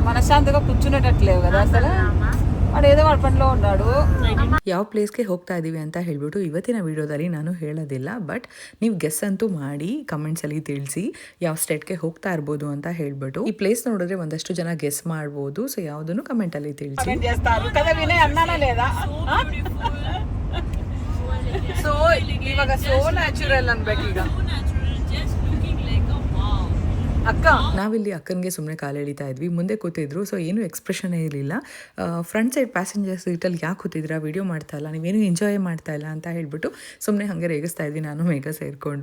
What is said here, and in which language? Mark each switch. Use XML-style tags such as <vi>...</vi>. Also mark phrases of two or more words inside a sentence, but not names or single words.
<te>ప్రశాంతంగా కూర్చునేటట్లేవు కదా అసలు వాడు ఏదో వాడు పనిలో ఉన్నాడు.</te> <kn>ಯಾವ ಪ್ಲೇಸ್ಗೆ ಹೋಗ್ತಾ ಇದ್ದೀವಿ ಅಂತ ಹೇಳ್ಬಿಟ್ಟು ಇವತ್ತಿನ ವಿಡಿಯೋದಲ್ಲಿ ನಾನು ಹೇಳೋದಿಲ್ಲ, ಬಟ್ ನೀವು ಗೆಸ್ ಅಂತೂ ಮಾಡಿ ಕಮೆಂಟ್ಸಲ್ಲಿ ತಿಳಿಸಿ ಯಾವ ಸ್ಟೇಟ್ಗೆ ಹೋಗ್ತಾ ಇರ್ಬೋದು ಅಂತ ಹೇಳ್ಬಿಟ್ಟು. ಈ ಪ್ಲೇಸ್ ನೋಡಿದ್ರೆ ಒಂದಷ್ಟು ಜನ ಗೆಸ್ ಮಾಡ್ಬೋದು, ಸೊ ಯಾವುದನ್ನು ಕಮೆಂಟಲ್ಲಿ ತಿಳಿಸಿ.</kn> <te>చేస్తారు కదా వినయ్, అన్నానా లేదా? సో</te> <kn>ಇವಾಗ</kn> <en>so natural</en> <kn>ಅನ್ಬೇಕು ಈಗ ಅಕ್ಕ. ನಾವಿಲ್ಲಿ ಅಕ್ಕನಿಗೆ ಸುಮ್ಮನೆ ಕಾಲು ಎಳಿತಾ ಇದ್ವಿ, ಮುಂದೆ ಕೂತಿದ್ರು, ಸೊ ಏನು ಎಕ್ಸ್ಪ್ರೆಷನ್ ಇರಲಿಲ್ಲ. ಫ್ರಂಟ್ ಸೈಡ್ ಪ್ಯಾಸೆಂಜರ್ ಸೀಟಲ್ಲಿ ಯಾಕೆ ಕೂತಿದ್ರಾ, ವಿಡಿಯೋ ಮಾಡ್ತಾ ಇಲ್ಲ, ನೀವೇನು ಎಂಜಾಯ್ ಮಾಡ್ತಾ ಇಲ್ಲ ಅಂತ ಹೇಳ್ಬಿಟ್ಟು ಸುಮ್ಮನೆ ಹಾಗೆ ರೇಗಿಸ್ತಾ ಇದ್ವಿ ನಾನು ಮೇಘ ಸೇರಿಕೊಂಡು.</kn>